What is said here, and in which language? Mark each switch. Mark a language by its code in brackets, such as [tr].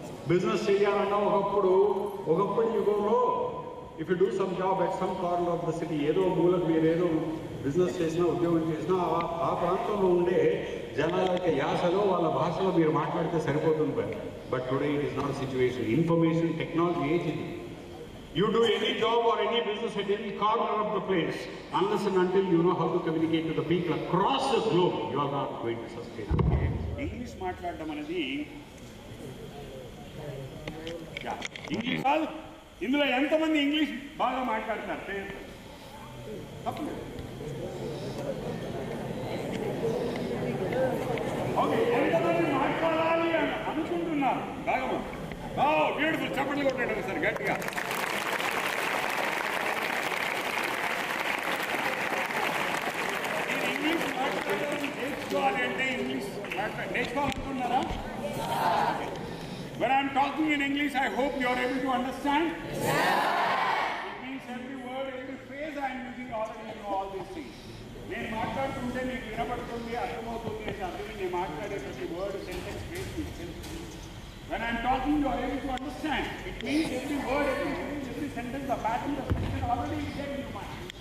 [te] Business చేయాలన్నా ఒకప్పుడు యుగంలో [en] if you do some job at some corner of the city, [te] ఏదో మూలకు మీరు ఏదో బిజినెస్ చేసినా ఉద్యోగం చేసినా ఆ ప్రాంతంలో ఉండే జనాల యొక్క యాసలో వాళ్ళ భాషలో మీరు మాట్లాడితే సరిపోతుంది. [en] But today it is not situation. [te] Information technology age ఇది. [en] You do any job or any business at any corner of the place, unless and until you know how to communicate to the people across the globe, you are not going to sustain. [te] English మాట్లాడడం అనేది English కాదు. ఇందులో ఎంతమంది English బాగా మాట్లాడతారు? తప్పలేదు. Okay, ఎంతమంది మాట్లాడాలి అని అనుకుంటున్నారు? బాగా బ్యూటిఫుల్. చప్పట్లు కొట్టాడు సార్ గట్టిగా. మీరు ఇంగ్లీష్ మాట్లాడాలని నేర్చుకోవాలి అంటే English నేర్చుకోవాలనుకున్నారా? [en] When I am talking in English, I hope you are able to understand. It means every word, every phrase I am using already you know all these things. [te] నేను మాట్లాడుతుంటే మీకు వినపడుతుంది, అర్థమవుతుంది అంటే అర్థం నేను మాట్లాడే ప్రతి వర్డ్, సెంటెన్స్, ఫ్రేజ్ మీకు తెలుస్తుంది. [en] When I am talking, you are able to understand. It means every word, every phrase, every sentence, the pattern, the structure already is there in your mind.